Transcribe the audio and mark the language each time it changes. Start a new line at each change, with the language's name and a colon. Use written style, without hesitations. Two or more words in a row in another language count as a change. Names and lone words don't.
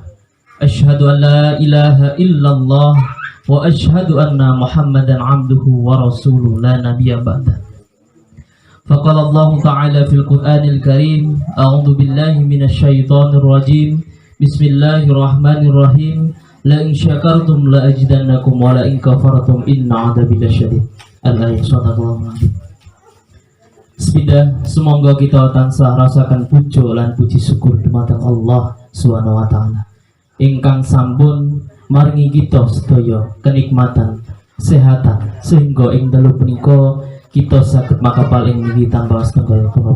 Arabic: أشهد أن لا إله إلا الله وأشهد أن محمدا عبده ورسوله لا نبي بعد. فقال الله تعالى في القرآن الكريم، أعوذ بالله من الشيطان الرجيم. بسم الله الرحمن الرحيم. لئن شكرتم لأزيدنكم ولئن كفرتم إن عذابي لشديد. الآية صدق الله العظيم.
Javanese: Sepidah semoga kita tansah rasakan pujo lan puji syukur dumateng
Arabic: الله سبحانه وتعالى
Javanese: ingkang sampun maringi kita sedaya kenikmatan kesehatan sehingga ing dalu punika kita saged makapal ing niki tanpa setunggal punapa.